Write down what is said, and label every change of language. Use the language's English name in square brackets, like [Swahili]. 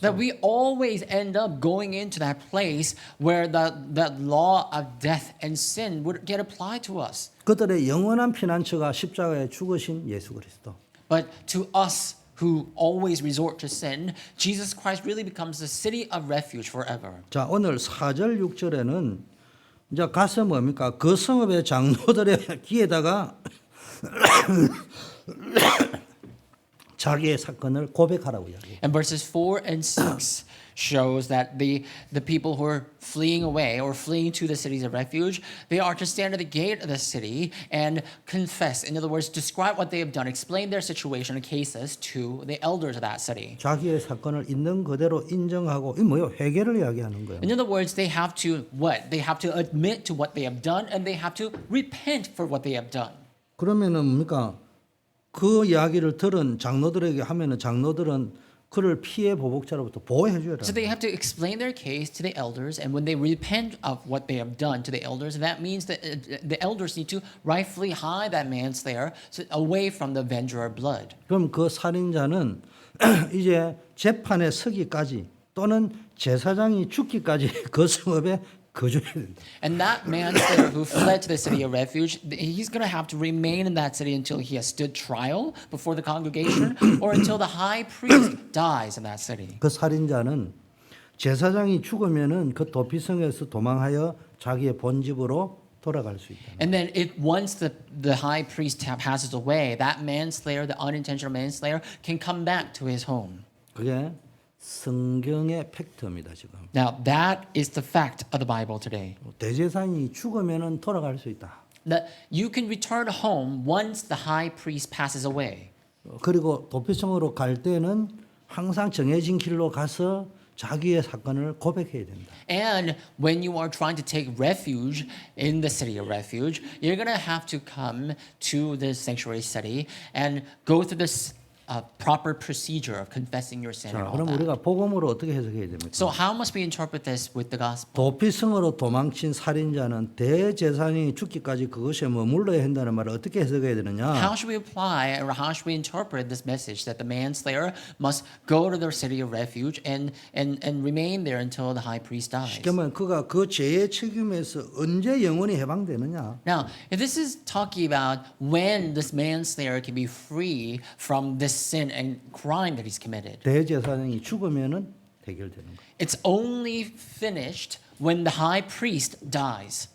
[English] That we always end up going into that place where that law of death and sin would get applied to us. [Korean] 그들의 영원한 피난처가 십자가에 죽으신 예수 그리스도. [English] But to us who always resort to sin, Jesus Christ really becomes the city of refuge forever. [Korean] 자, 오늘 4절 6절에는 이제 가서 뭡니까? 그 성읍의 장로들의 귀에다가 자기의 사건을 고백하라고 이야기해요. [English] And verses 4 and 6 shows that the people who are fleeing away or fleeing to the cities of refuge, they are to stand at the gate of the city and confess. In other words, describe what they have done, explain their situation and cases to the elders of that city. [Korean] 자기의 사건을 있는 그대로 인정하고 이 뭐요? 회개를 이야기하는 거예요. [English] In other words, they have to what? They have to admit to what they have done and they have to repent for what they have done. [Korean] 그러면은 뭡니까? 그 이야기를 들은 장로들에게 하면은 장로들은 그를 피해 보복자로부터 보호해 줘야 [English] So they have to explain their case to the elders, and when they repent of what they have done to the elders, that means that the elders need to rightfully hide that manslayer away from the avenger of blood. [Korean] 그럼 그 살인자는 이제 재판에 서기까지 또는 제사장이 죽기까지 그 성읍에 거주해야 된다. [English] And that manslayer who fled to the city of refuge, he's going to have to remain in that city until he has stood trial before the congregation or until the high priest dies in that city. [Korean] 그 살인자는 제사장이 죽으면은 그 도피성에서 도망하여 자기의 본집으로 돌아갈 수 있다. [English] And then once the high priest passes away, that manslayer, the unintentional manslayer, can come back to his home. [Korean] 그게 성경의 팩트입니다, 지금. [English] Now, that is the fact of the Bible today. [Korean] 대제사장이 죽으면은 돌아갈 수 있다. [English] That you can return home once the high priest passes away. [Korean] 그리고 도피성으로 갈 때는 항상 정해진 길로 가서 자기의 사건을 고백해야 된다. [English] And when you are trying to take refuge in the city of refuge, you're going to have to come to the sanctuary city and go through this proper procedure of confessing your sin and [Korean] 그럼 [English] that. [Korean] 우리가 복음으로 어떻게 해석해야 됩니까? [English] So how must we interpret this with the gospel? [Korean] 도피성으로 도망친 살인자는 대제사장이 죽기까지 그것에 머물러야 한다는 말을 어떻게 해석해야 되느냐? [English] How should we apply or how should we interpret this message that the manslayer must go to their city of refuge and remain there until the high priest dies? [Korean] 쉽게 말하면 그가 그 죄의 책임에서 언제 영원히 해방되느냐? [English] Now, if this is talking about when this manslayer can be free from this sin and crime that he's committed, [Korean] 대제사장이 죽으면은 해결되는 거예요. [English] it's only finished when the high priest dies.